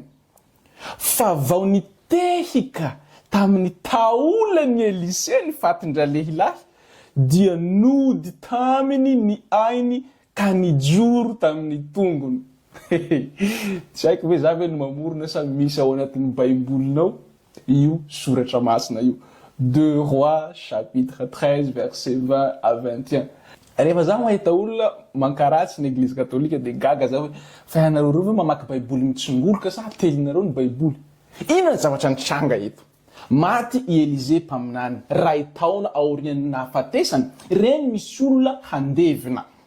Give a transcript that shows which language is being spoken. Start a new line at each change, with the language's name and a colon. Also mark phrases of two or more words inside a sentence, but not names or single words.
Malagasy: Fa vao nitehika tamin'ny taolany Elisea ny fatindra-lehilahy dia nody taminy ny ainy ka nijoro tamin'ny tongony. Tsy haiko hoe za ve no mamorona sa misy ao anatin'ny Baibolinao io soratra masina io.
French: 2 Rois, chapitre 13, verset 20 à 21.
Malagasy: Rehefa za mahita olona mankaratsy ny Église catholique de gaga za hoe fa ianareo reo mamaky Baiboly mitsingoloka sa telinareo ny Baiboly. Ina zavatra nitranga eto? Maty Elisea mpaminany, ray taona aorian'ny nahafatesany, reny misy olona handevina.